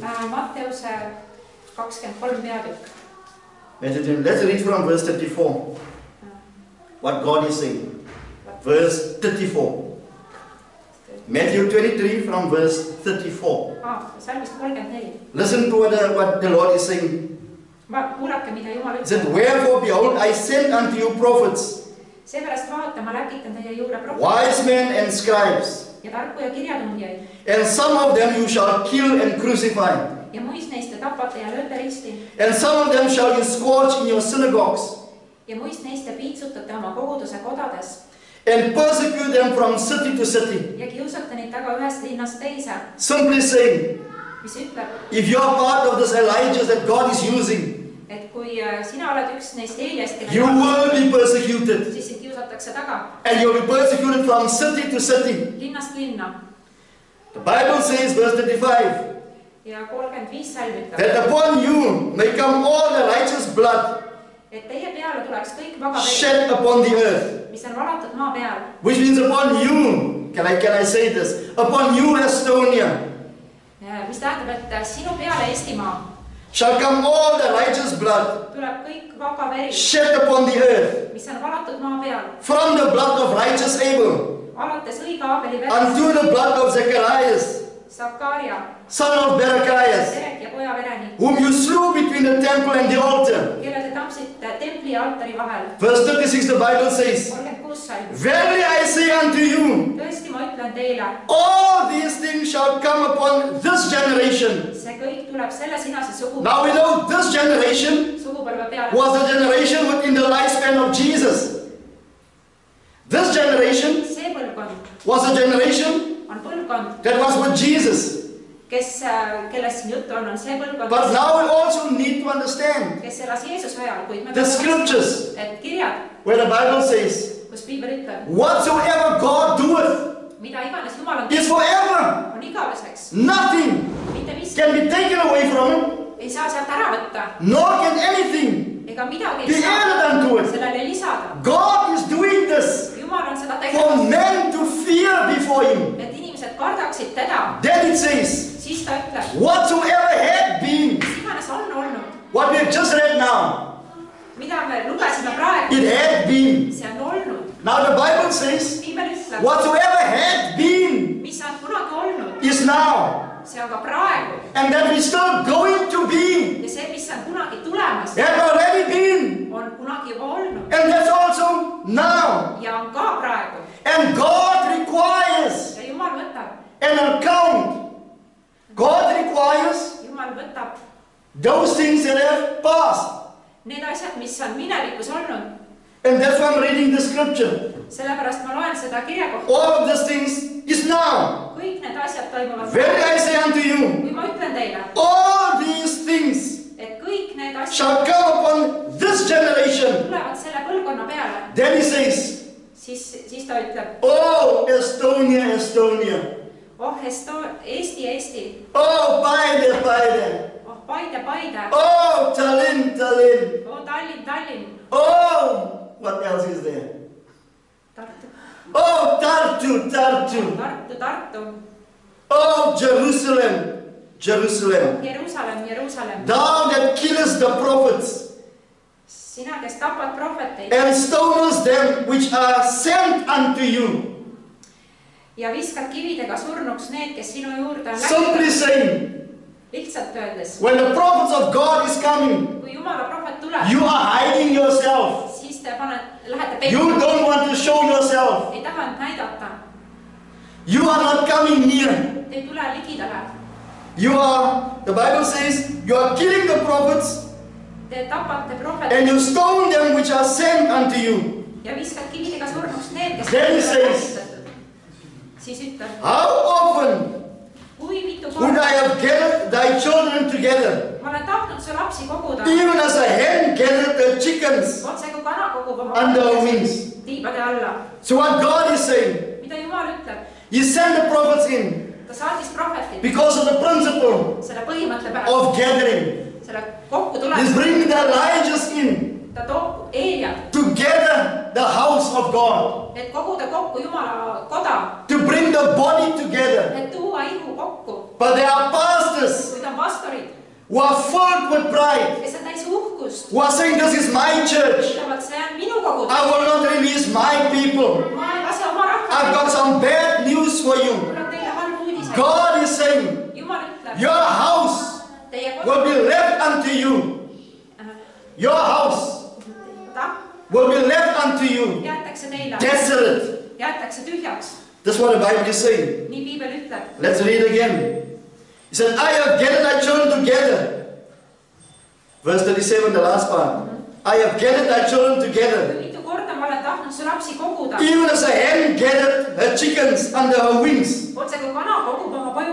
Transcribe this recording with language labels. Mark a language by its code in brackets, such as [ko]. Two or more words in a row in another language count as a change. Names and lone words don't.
[et] Matteuse 23 peatükk. [en] Matthew 23. Let's read from verse 34. What God is saying. Verse 34. Matthew 23 from verse 34. [et] Salmist 34. [en] Listen to what the Lord is saying. [et] Kuulake, mida Jumal [en] He said, wherefore, behold, I send unto you prophets, [et] seepärast vaata, ma läkitan teie juurde [en] wise men and scribes, [et] ja tarku ja kirjatundjaid. [en] and some of them you shall kill and crucify, [et] Ja muist neist te tapate ja lööte risti. [en] and some of them shall you scourge in your synagogues, [et] Ja muist neist te piitsutate oma koguduse kodades. [en] and persecute them from city to city. [et] Ja kiusate neid taga ühest linnast teise. [en] Simply saying, [et] Mis ütleb, [en] if you are part of this Elijah that God is using, [et] et kui sina oled üks neist Eeliast, [en] you will be persecuted, [et] siis sind kiusatakse taga. [en] and you will be persecuted from city to city. [et] Linnast linna. [en] The Bible says, verse 35, [et] Ja 35 salm ütleb, [en] that upon you may come all the righteous blood [et] et teie peale tuleks kõik vaba veri, [en] shed upon the earth. [et] mis on valatud maa peal. [en] Which means upon you, can I say this? Upon you, Estonia, [et] Mis tähendab, et sinu peale Eestimaa [en] shall come all the righteous blood [et] tuleb kõik vaba veri, [en] shed upon the earth, [et] mis on valatud maa peal. [en] from the blood of righteous Abel [et] Alates õige Aabeli verest, [en] unto the blood of Zacharias, [et] Sakkaria, [en] son of Berechias, [et] Terek ja poja vereni, [en] whom you slew between the temple and the altar. [et] kelle te tapsite templi ja altari vahel. [en] Verse 36, the Bible says, [et] 36 salm. [en] verily I say unto you, [et] Tõesti, ma ütlen teile, [en] all these things shall come upon this generation. [et] see kõik tuleb selle sinase [en] Now we know this generation [et] sugupõlve peale. [en] was the generation within the lifespan of Jesus. This generation [et] See põlvkond [en] was a generation [et] on põlvkond, [en] that was with Jesus. [et] kellest siin juttu on see põlvkond, [en] But now we also need to understand [et] kes elas Jeesuse ajal, kuid me [en] the scriptures [et] et kirjad, [en] where the Bible says, [et] kus piibel ütleb, [en] whatsoever God doeth [et] mida iganes Jumal on [en] is forever. [et] on igaveseks, [en] Nothing [et] mitte miski [en] can be taken away from him, [et] ei saa sealt ära võtta [en] nor can anything [et] ega midagi [en] be [et] ei saa [en] added unto it. [et] sellele lisada. [en] God is doing this [et] Jumal on seda [en] for [et] tegemas, [en] men to fear before him. [et] et inimesed kardaksid teda. [en] Then it says, [et] Siis ta ütleb, [en] whatsoever had been, [et] mis iganes on olnud, [en] what we have just read now, [et] mida me lugesime praegu, [en] it had been. [et] see on olnud. [en] Now the Bible says, [et] Piibel ütleb, [en] whatsoever had been [et] mis on kunagi olnud, [en] is now, [et] see on ka praegu. [en] and that we still going to be, [et] Ja see, mis on kunagi tulemas, [en] had already been, [et] on kunagi juba olnud [en] and that's also now. [et] ja on ka praegu. [en] And God requires [et] Ja Jumal võtab, [en] an account. God requires [et] Jumal võtab [en] those things that have passed. [et] need asjad, mis on minevikus olnud. [en] And that's why I'm reading the scripture. [et] Sellepärast ma loen seda kirja kohta. [en] All of these things is now. [et] Kõik need asjad toimuvad. [en] Verily I say unto you, [et] Kui ma ütlen teile, [en] all these things [et] et kõik need asjad [en] shall come upon this generation. [et] tulevad selle põlvkonna peale, [en] Then he says, [et] siis ta ütleb, [en] oh, Estonia, Estonia. [et] oh Eesti, Eesti, [en] Oh, Paide, Paide. [et] oh Paide, Paide, [en] Oh, Tallinn, Tallinn. [et] oh Tallinn, Tallinn, [en] Oh, what else is there? [et] Tartu, [en] Oh, Tartu, Tartu. [et] Tartu, Tartu, [en] Oh, Jerusalem, Jerusalem. [et] Jeruusalemm, Jeruusalemm, [en] Thou that killest the prophets [et] sina, kes tapad prohveteid [en] and stonest them which are sent unto you. [et] ja viskad kividega surnuks need, kes sinu juurde on [en] Simply [et] läinud. [en] saying, [et] Lihtsalt öeldes, [en] when the prophets of God is coming, [et] kui Jumala prohvet tuleb, [en] you are hiding yourself. [et] siis te lähete [en] You [et] peitu, [en] don't want to show yourself. [et] ei taha end näidata, [en] You are not coming near. [et] te ei tule ligidale, [en] You are, the Bible says, you are killing the prophets [et] te tapate [en] and [et] prohveteid [en] you stone them which are sent unto you. [et] ja viskad kividega surnuks need, kes [en] Then he [et] on [en] says, [et] lähitatud. Siis ütleb, [en] How often [et] kui mitu [en] would [et] korda [en] I have gathered thy children together, [et] ma olen tahtnud su lapsi koguda, [en] even as a hen gathered the chickens [et] otse kui kana kogub oma [en] under her [et] valgesi [en] wings? [et] tiibade alla. [en] So what God is saying, [et] Mida Jumal ütleb, [en] He sent the prophets in [et] ta saatis prohvetid [en] because of the principle [et] selle põhimõtte pärast, [en] of gathering. [et] selle kokku [en] He's [et] tuleb, [en] bringing the Elijahs in [et] ta toob Eeliad, [en] to gather the house of God, [et] et koguda kokku Jumala koda, [en] to bring the body together. [et] et tuua ihu kokku. [en] But there are pastors [et] Kuid on pastorid, [en] who are filled with pride, [et] kes on täis uhkust, [en] who are saying, this is my church. [et] ütlevad, see on minu kogudus, [en] I will not release my people. [et] ma ei lase oma [en] I've [et] rahvast. [en] got some bad news for you. [et] mul on teile halb uudis. [en] God is saying, [et] Jumal ütleb, [en] your house [et] teie [en] will [et] kodu, [en] be left unto you. Your house will be left unto you [et] jäetakse teile, desolate. jäetakse tühjaks. [en] That's what the Bible is saying. [et] Nii piibel ütleb. [en] Let's read again. He said, I have gathered thy children together. Verse 37, the last part. I have gathered thy children together. [et] Mitu korda ma olen tahtnud su lapsi koguda. [en] Even as a hen gathered her chickens under her wings. [et] Otse kui kana kogub oma poju